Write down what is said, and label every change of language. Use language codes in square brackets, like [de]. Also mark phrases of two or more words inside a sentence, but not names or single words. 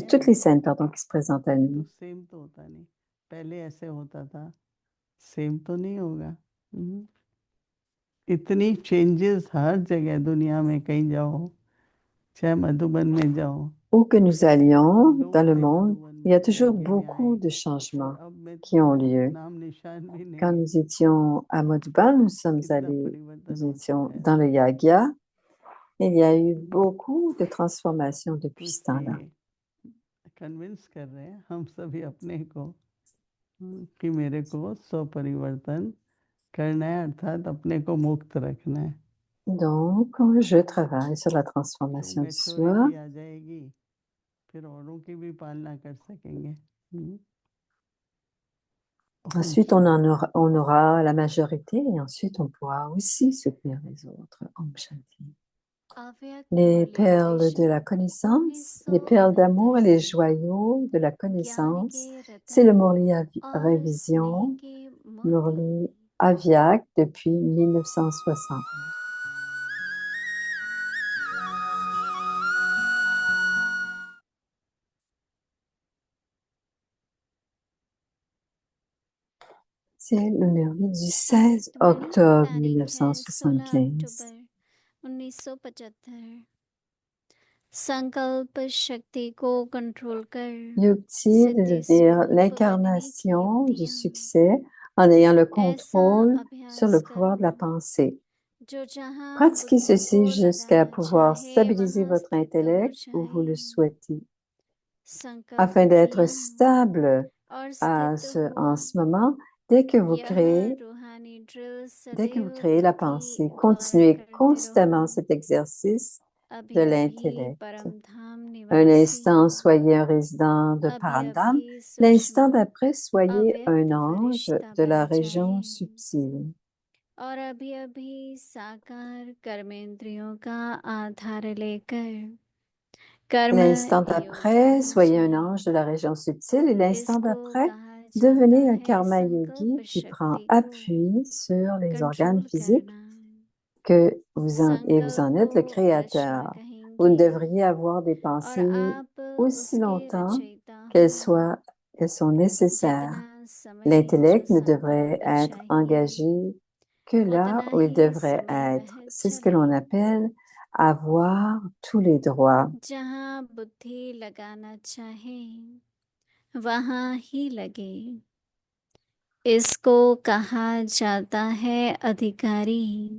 [fr] de toutes [hi] हैं [fr] les scènes, pardon, qui se présentent à [hi] तो [fr] nous. [hi] सेम तो होता नहीं, पहले ऐसे होता था, सेम तो नहीं होगा। इतनी चेंजेस हर जगह दुनिया में, कहीं जाओ, चाहे मधुबन में जाओ, [fr] Où que nous allions dans [hi] लोग [fr] le [hi] थे [fr] monde, [hi] मधुबन [fr] il y a [hi] में, [fr] toujours [hi] यज्ञ में आए, [fr] beaucoup de [hi] और [fr] changements [hi] अब में [fr] qui [hi] तो [fr] ont lieu. [hi] नाम निशान भी [fr] Quand [hi] नहीं है। [fr] nous étions à Madhuban, [hi] कितना परिवर्तन [fr] nous [hi] हो [fr] étions [hi] चुका है। [fr] dans le Yagya. Il y a eu beaucoup de transformations [hi] तो [fr] depuis ce temps-là. [hi] इसलिए कन्विंस कर रहे हैं हम सभी अपने को कि मेरे को स्व परिवर्तन करना है, अर्थात अपने को मुक्त रखना है। [fr] Donc, je travaille sur la [hi] तो [fr] transformation du soi. [hi] मैच्योरिटी आ जाएगी, फिर औरों की भी पालना कर सकेंगे। [fr] Ensuite, on aura la majorité et ensuite, on pourra aussi soutenir les autres. [hi] Om Shanti. [fr] Les perles de la connaissance, les perles d'amour et les joyaux de la connaissance, c'est le Murli Révision, Murli Aviak depuis 1960. C'est le Murli du 16 octobre 1975. [hi] 1975 संकल्प शक्ति को कंट्रोल कर [fr] Yukti [hi] सिद्धि [fr] veut dire [hi] स्वरूप बनने की [fr] l'incarnation du [hi] युक्तियां [fr] succès en ayant le [hi] ऐसा [fr] contrôle sur le [hi] अभ्यास [fr] pouvoir de la [hi] करो [fr] pensée. [hi] जो जहाँ [fr] Pratiquez [hi] बुद्धि को [fr] ceci jusqu'à [hi] लगाना [fr] pouvoir [hi] चाहे [fr] stabiliser [hi] वहाँ [fr] votre [hi] स्थित हो [fr] intellect où vous le [hi] जाए [fr] souhaitez. [hi] संकल्प [fr] Afin d'être [hi] किया [fr] stable [hi] और [fr] en [hi] स्थित हुआ [fr] ce moment, dès que vous [hi] यह [fr] créez, [hi] रूहानी ड्रिल [fr] dès que vous [hi] सदैव [fr] créez la [hi] बुद्धि [fr] pensée, [hi] द्वारा [fr] continuez [hi] करते [fr] constamment [hi] रहो [fr] cet exercice de [hi] अभी अभी [fr] l'intellect. [hi] परम धाम [fr] Un [hi] निवासी [fr] instant, soyez un résident de [hi] अभी [fr] Parandam. [hi] अभी [fr] L'instant [hi] सूक्ष्म [fr] d'après, soyez un [hi] अव्यक्त [fr] ange [hi] फरिश्ता [fr] de la [hi] बन [fr] région [hi] जाए [fr] subtile. [hi] और अभी अभी साकार कर्मेंद्रियों का आधार लेकर कर्म [fr] L'instant [hi] योग [fr] d'après, [hi] बन [fr] soyez un [hi] जाए [fr] ange de la région subtile. Et l'instant [hi] इसको [fr] d'après, [hi] कहा [fr] devenez un [hi] है [fr] karma [hi] संकल्प [fr] yogi qui prend [hi] शक्ति को [fr] appui sur les organes [hi] कंट्रोल [fr] physiques [hi] करना। [fr] et vous en [hi] संकल्प [fr] êtes le [hi] को [fr] créateur. [hi] ईश्वर [fr] Vous ne [hi] कहेंगे [fr] devriez avoir des [hi] और [fr] pensées [hi] आप [fr] aussi [hi] उसके [fr] longtemps [hi] रचयिता [fr] qu'elles [hi] हो। [fr] sont nécessaires. [hi] जितना समय जो [fr] L'intellect ne devrait [hi] संकल्प [fr] être [hi] चाहिए [fr] engagé que là [hi] उतना [fr] où il [hi] ही [fr] devrait [hi] समय [fr] être. [hi] वह [fr] C'est ce que [hi] चले। [fr] l'on appelle avoir tous les droits. [hi] जहाँ बुद्धि लगाना चाहे वहाँ ही लगे। इसको कहा जाता है अधिकारी।